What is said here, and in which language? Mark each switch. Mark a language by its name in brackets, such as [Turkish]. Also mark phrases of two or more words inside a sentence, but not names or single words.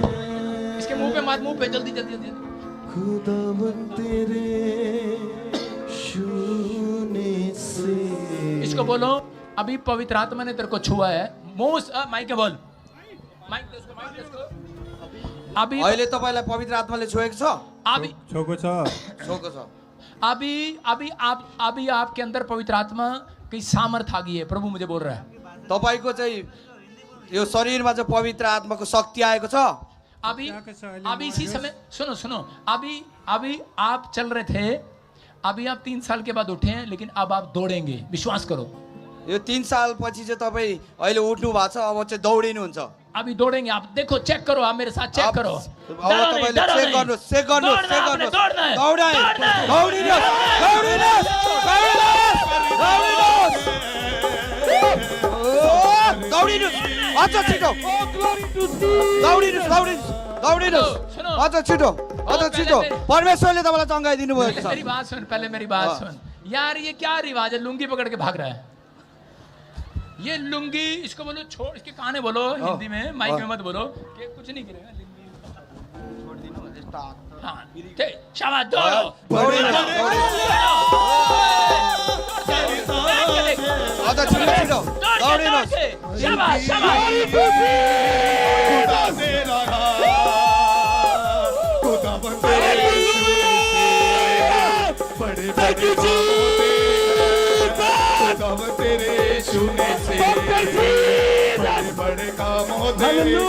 [Hindi] इसके मुंह पे मार, मुंह पे जल्दी जल्दी जल्दी। खुदा तेरे शून्य से। इसको बोलो, अभी पवित्र आत्मा ने तेरे को छुआ है। मुंह माइक के बोल, माइक दे उसको, माइक दे उसको। अभी [Nepali] अहिले तपाईलाई पवित्र आत्माले छोएको छ [Hindi] अभी [Nepali] छोको छ छोएको छ [Hindi] अभी अभी आपके अंदर पवित्र आत्मा की सामर्थ आ गई है। प्रभु मुझे बोल रहा है। [Nepali] तपाईको चाहिँ यो शरीरमा चाहिँ पवित्र आत्माको शक्ति आएको छ। [Hindi] अभी इसी समय सुनो सुनो। अभी आप चल रहे थे, अभी आप 3 साल के बाद उठे हैं, लेकिन अब आप दौड़ेंगे, विश्वास करो। [Nepali] यो 3 साल पछि चाहिँ तपाईँ अहिले उठ्नु भएको छ, अब चाहिँ दौडिनुहुन्छ। [Hindi] अभी दौड़ेंगे आप। देखो, चेक करो, आप मेरे साथ चेक करो। [Nepali] अब तपाईले चेक गर्नुहोस्, चेक गर्नुहोस्, चेक गर्नुहोस्। दौडिनुहोस्, अझ छिटो दौडिनुहोस्, अझ छिटो, अझ छिटो। परमेश्वरले तपाईँलाई चङ्गाइदिनु भएको छ। [Hindi] मेरी बात सुन, पहले मेरी बात सुन। यार ये क्या रिवाज है, लुंगी पकड़ के भाग रहा है। ये लुंगी, इसको बोलो छोड़, इसके काने बोलो हिंदी में, माइक में मत बोलो कि कुछ नहीं करेगा। हाँ, शाबाश, दौड़ो। [Nepali] अझ छिटो छिटो दौडिनुहोस्। [Hindi] शाबाश शाबाश। तेरे शून्य से बड़े बड़े काम होते हैं